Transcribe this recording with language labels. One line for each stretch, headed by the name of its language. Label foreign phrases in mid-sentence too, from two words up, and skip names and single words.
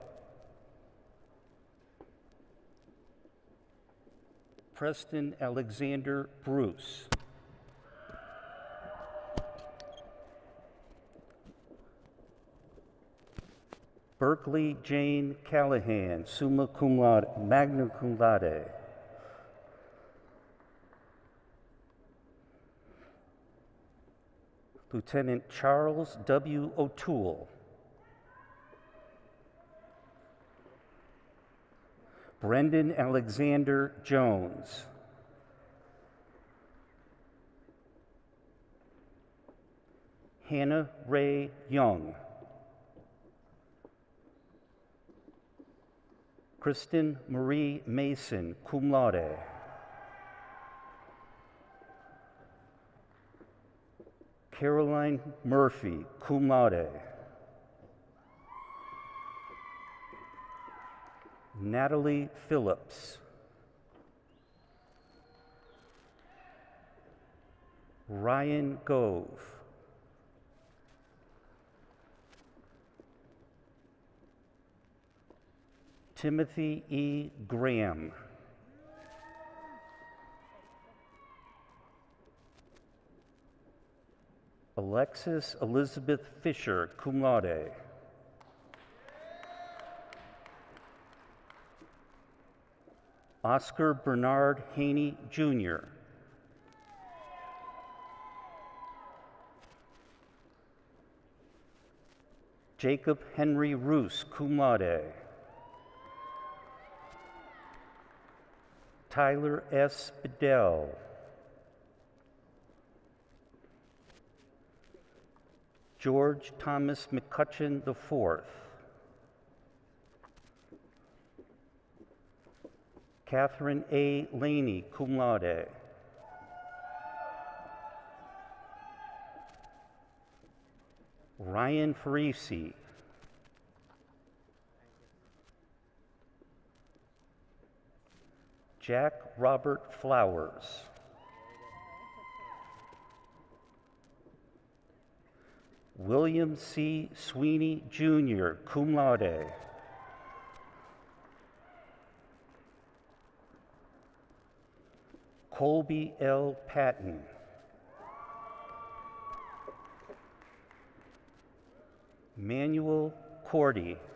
English: Preston Alexander Bruce. Berkeley Jane Callahan,
Latin: summa cum laude, magna cum laude.
English: Lieutenant Charles W. O'Toole. Brendan Alexander Jones. Hannah Ray Young. Kristen Marie Mason,
Latin: cum laude.
English: Caroline Murphy,
Latin: cum laude.
English: Natalie Phillips. Ryan Gove. Timothy E. Graham. Alexis Elizabeth Fisher,
Latin: cum laude.
English: Oscar Bernard Haney, Jr. Jacob Henry Roos,
Latin: cum laude.
English: Tyler S. Bedell. George Thomas McCutcheon IV. Catherine A. Laney,
Latin: cum laude.
English: Ryan Farisi. Jack Robert Flowers. William C. Sweeney, Jr.,
Latin: cum laude.
English: Colby L. Patton. Manuel Cordy.